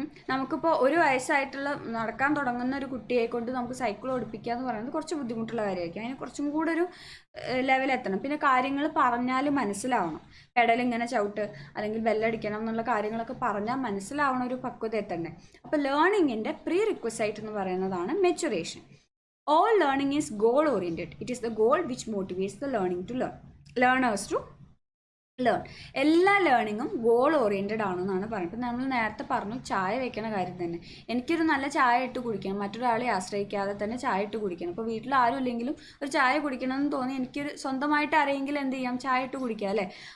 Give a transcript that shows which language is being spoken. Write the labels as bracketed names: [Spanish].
[Malayalam] നമുക്കിപ്പോൾ 1 വയസ്സായിട്ടുള്ള നടക്കാൻ തുടങ്ങുന്ന ഒരു കുട്ടിയെ കൊണ്ട് നമുക്ക് സൈക്കിൾ ഓടിപ്പിക്കുക എന്ന് പറയുന്നത് കുറച്ച് ബുദ്ധിമുട്ടുള്ള കാര്യമായിരിക്കും. അതിന് കുറച്ചും കൂടെ ഒരു ലെവലെത്തണം. പിന്നെ കാര്യങ്ങൾ പറഞ്ഞാൽ മനസ്സിലാവണം. പെഡലിങ്ങനെ ചവിട്ട് അല്ലെങ്കിൽ ബെല്ലടിക്കണം എന്നുള്ള കാര്യങ്ങളൊക്കെ പറഞ്ഞാൽ മനസ്സിലാവണ ഒരു പക്വത എത്തണ്ടേ. അപ്പോൾ ലേണിങ്ങിൻ്റെ പ്രീ റിക്വസൈറ്റ് എന്ന് പറയുന്നതാണ് maturation. [English] All learning is goal oriented. It is the goal which motivates the learners to learn. [Malayalam] എല്ലാ ലേണിങ്ങും ഗോൾ ഓറിയൻറ്റഡ് ആണെന്നാണ് പറയുന്നത്. ഇപ്പം നമ്മൾ നേരത്തെ പറഞ്ഞു ചായ വെക്കണ കാര്യം തന്നെ. എനിക്കൊരു നല്ല ചായ ഇട്ട് കുടിക്കണം, മറ്റൊരാളെ ആശ്രയിക്കാതെ തന്നെ ചായ ഇട്ട് കുടിക്കണം. ഇപ്പോൾ വീട്ടിൽ ആരും ഇല്ലെങ്കിലും ഒരു ചായ കുടിക്കണമെന്ന് തോന്നി എനിക്കൊരു സ്വന്തമായിട്ട് ആരെങ്കിലും എന്ത് ചെയ്യാം, ചായ ഇട്ട് കുടിക്കുക അല്ലേ.